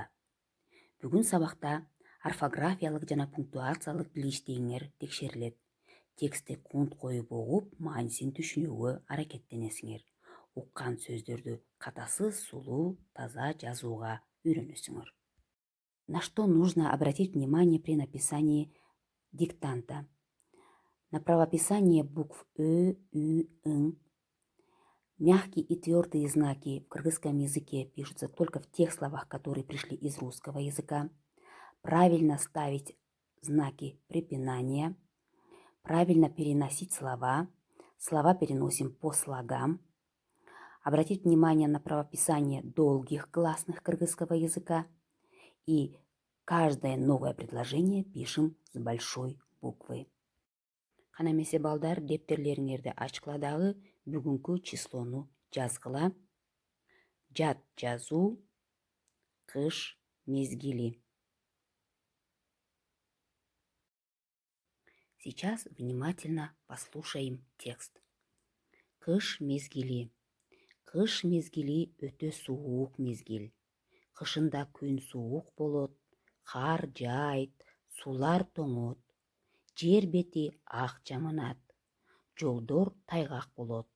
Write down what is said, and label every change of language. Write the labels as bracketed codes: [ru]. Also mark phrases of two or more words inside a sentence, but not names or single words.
[ky] Бүгүн сабакта орфографиялык жана пунктуациялык билиштигиңер текшерилет. Текстти кунт коюп угуп, маанисин түшүнүүгө аракеттенесиңер. Уккан сөздөрдү катасыз, сулуу, таза жазууга үйрөнөсүңөр. [ru] На что нужно обратить внимание при написании диктанта? На правописание букв Ö, Ü, Ң. Мягкие и твердые знаки в кыргызском языке пишутся только в тех словах, которые пришли из русского языка. Правильно ставить знаки препинания. Правильно переносить слова. Слова переносим по слогам. Обратить внимание на правописание долгих гласных кыргызского языка. И каждое новое предложение пишем с большой буквы. [ky] Кана эмесе балдар, дептерлериңерди ачкыла дагы бүгүнкү числону жазгыла. Жат жазуу, кыш мезгили. [ru] Сейчас внимательно послушаем текст. [ky] Кыш мезгили. Кыш мезгили өтө суук мезгил. Кышында күн суук болот, кар жаайт, суулар тоңот. Жер бети ак жамынат. Жолдор тайгак болот.